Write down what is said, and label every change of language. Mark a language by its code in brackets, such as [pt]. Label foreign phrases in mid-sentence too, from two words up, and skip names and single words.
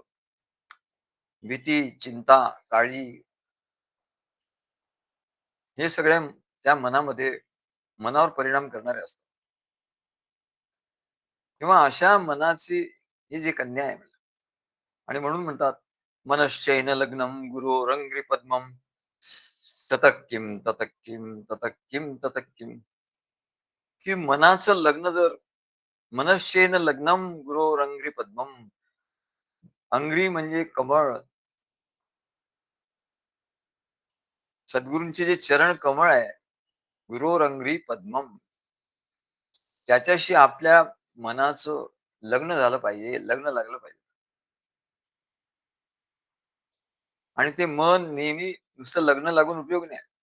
[mr] भीती, चिंता, काळजी हे सगळ्या त्या मनावर परिणाम करणारे असतात. तेव्हा अशा मनाची ही जी कन्या आहे आणि म्हणून म्हणतात, [sa] "मनश्चैन लग्नं गुरोरंघ्रि पद्मम्, ततः किं, ततः किं, ततः किं, ततः किं." [mr] की मनाचं लग्न जर [sa] मनश्चैन लग्नं गुरोरंघ्रि पद्मम्. [mr] अंघ्री म्हणजे कमळ. सद्गुरूंचे जे चरण कमळ आहे, [sa] गुरोरंघ्रि पद्मम्. [mr] त्याच्याशी आपल्या मनाचं लग्न झालं पाहिजे, लग्न लागलं पाहिजे. आणि ते मन नेहमी नुसतं लग्न लागून उपयोग नाही.